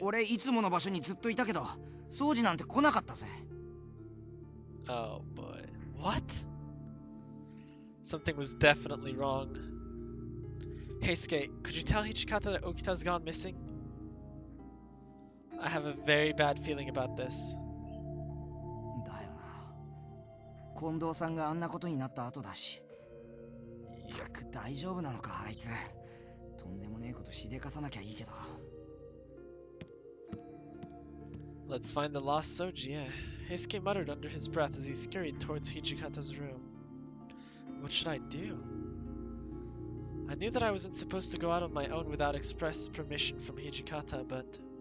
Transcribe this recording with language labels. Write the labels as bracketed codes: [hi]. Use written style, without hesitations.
[ja] 俺いつもの場所にずっといたけど、掃除なんて来なかったぜ。 [en] Oh boy. What? Something was definitely wrong. Heisuke, could you tell Hichikata that Okita's gone missing? I have a very bad feeling about this. [ja] だよな。近藤さんがあんなことになった後だし。たく大丈夫なのかあいつ。とんでもねえことしでかさなきゃいいけど。 [en] Let's find the lost Soji, yeah. Heisuke muttered under his breath as he scurried towards Hichikata's room. What should I do? I knew that I wasn't supposed to go out on my own without express permission from Hijikata, but...